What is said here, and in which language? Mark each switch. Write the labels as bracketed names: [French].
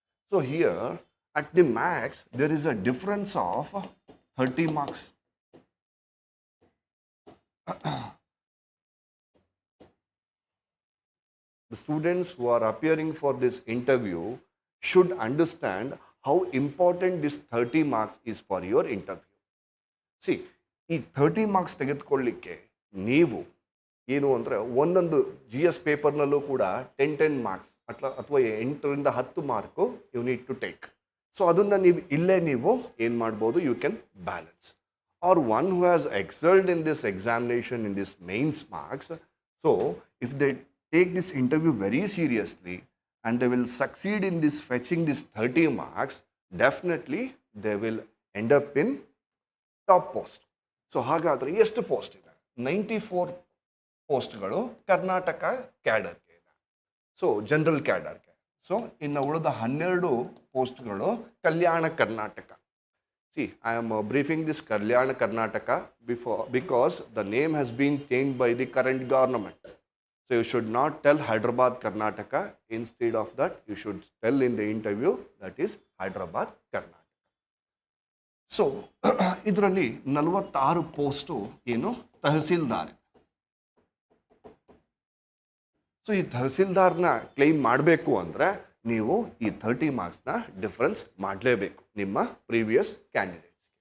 [English] So here at the max there is a difference of 30 marks. The students who are appearing for this interview should understand how important this 30 marks is for your interview. [Kannada] See, ಈ 30 marks ತೆಗೆದುಕೊಳ್ಳಿಕ್ಕೆ ನೀವು ಏನು ಅಂದರೆ ಒಂದೊಂದು GS ಪೇಪರ್ನಲ್ಲೂ ಕೂಡ 10 marks ಅಥವಾ 8ರಿಂದ 10 mark [English] You need to take. [Kannada] So ಅದನ್ನು ನೀವು ಇಲ್ಲೇ ನೀವು ಏನು ಮಾಡ್ಬೋದು, [English] You can balance. Or one who has excelled in this examination in this mains marks, so if they take this interview very seriously and they will succeed in this fetching this 30 marks, definitely they will end up in top post. [Kannada] So ಹಾಗಾದರೆ ಎಷ್ಟು post ಇದೆ? 94 ಪೋಸ್ಟ್ಗಳು ಕರ್ನಾಟಕ ಕ್ಯಾಡರ್ಗೆ ಇದೆ, so general ಕ್ಯಾಡರ್ಗೆ. So ಇನ್ನು ಉಳಿದ 12 ಪೋಸ್ಟ್ಗಳು Kalyana Karnataka. [English] See, I am briefing this Kalyana Karnataka because the name has been changed by the current government. So you should not tell Hyderabad, Karnataka. Instead of that, you should tell in the interview that is Hyderabad, Karnataka. [Kannada] So, ಇದರಲ್ಲಿ 46 post ಏನು tahsildar. So ಈ ತಹಸೀಲ್ದಾರ್ನ claim ಮಾಡಬೇಕು ಅಂದರೆ ನೀವು ಈ 30 ಮಾರ್ಕ್ಸ್ನ difference ಮಾಡಲೇಬೇಕು ನಿಮ್ಮ previous ಕ್ಯಾಂಡಿಡೇಟ್ಸ್ಗೆ.